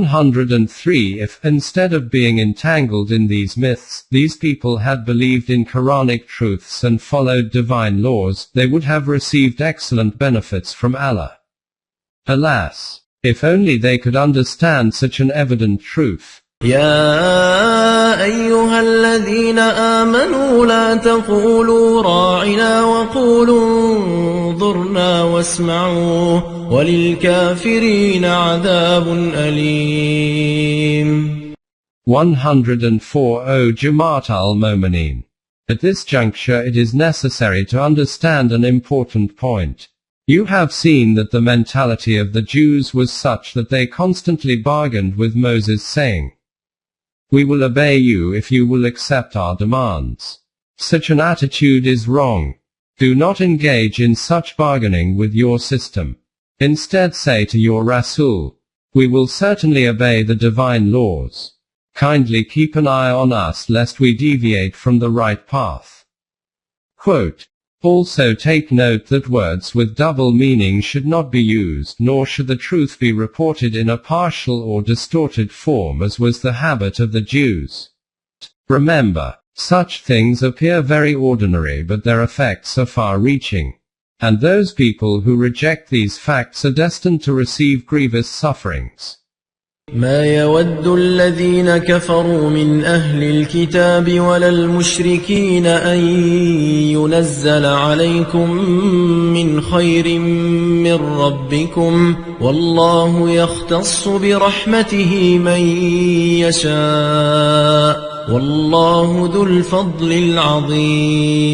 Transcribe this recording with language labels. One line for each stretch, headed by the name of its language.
English: 103 If, instead of being entangled in these myths, these people had believed in Quranic truths and followed divine laws, they would have received excellent benefits from Allah. Alas, if only they could understand such an evident truth.
Arabic: يا أيها الذين آمنوا لا تقولوا راعنا وقولوا انظرنا واسمعوا وللكافرين عذاب أليم.
English: 104 O Jamaat al-Mu'mineen. At this juncture it is necessary to understand an important point. You have seen that the mentality of the Jews was such that they constantly bargained with Moses saying, "We will obey you if you will accept our demands." Such an attitude is wrong. Do not engage in such bargaining with your system. Instead say to your Rasul, we will certainly obey the divine laws. Kindly keep an eye on us lest we deviate from the right path. Quote, also take note that words with double meaning should not be used, nor should the truth be reported in a partial or distorted form as was the habit of the Jews. Remember, such things appear very ordinary but their effects are far-reaching. And those people who reject these facts are destined to receive grievous sufferings.
Arabic: ما يود الذين كفروا من أهل الكتاب ولا المشركين أن ينزل عليكم من خير من ربكم والله يختص برحمته من يشاء والله ذو الفضل العظيم.